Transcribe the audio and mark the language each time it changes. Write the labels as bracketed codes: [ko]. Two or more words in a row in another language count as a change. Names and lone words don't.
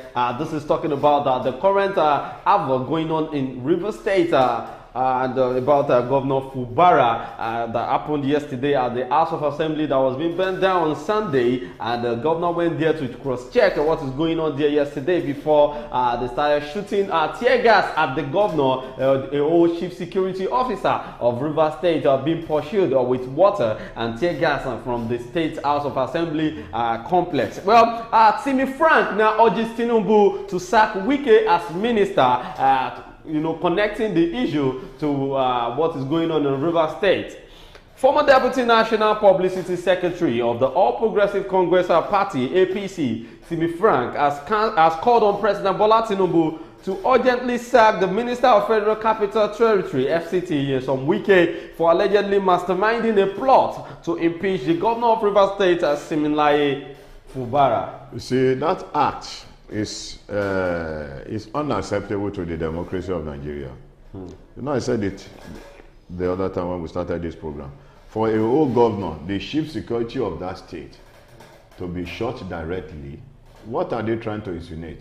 [en] This is talking about the current havoc going on in River State and about Governor Fubara that happened yesterday at the House of Assembly that was being burnt down on Sunday, and the governor went there to cross-check what is going on there yesterday before they started shooting tear gas at the governor, a old chief security officer of River State, being pursued with water and tear gas from the State House of Assembly complex. Well, Timi Frank now urges Tinubu to sack Wike as minister, connecting the issue to what is going on in River State. Former Deputy National Publicity Secretary of the All Progressive Congress Party, APC, Timi Frank, has called on President Bola Tinubu to urgently sack the Minister of Federal Capital Territory, FCT, Nyesom Wike, for allegedly masterminding a plot to impeach the governor of River State, Siminalayi Fubara. You see, that act is unacceptable to the democracy of Nigeria. I said it the other time when we started this program. For a whole governor, the chief security of that state, to be shot directly, what are they trying to insinuate?